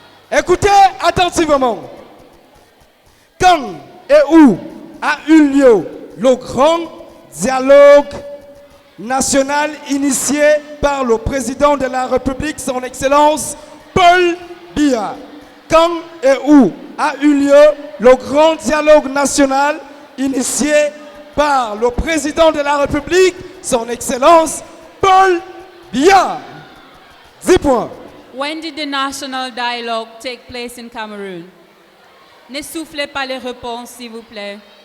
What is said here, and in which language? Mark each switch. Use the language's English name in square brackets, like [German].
[French] Écoutez attentivement. Quand et où a eu lieu le grand dialogue national initié par le président de la République, son Excellence Paul Biya? Quand et où a eu lieu le grand dialogue national initié par le président de la République, son Excellence Paul Biya? 10 points. [English] When did the national dialogue take place in Cameroon? [French] Ne soufflez pas les réponses, s'il vous plaît.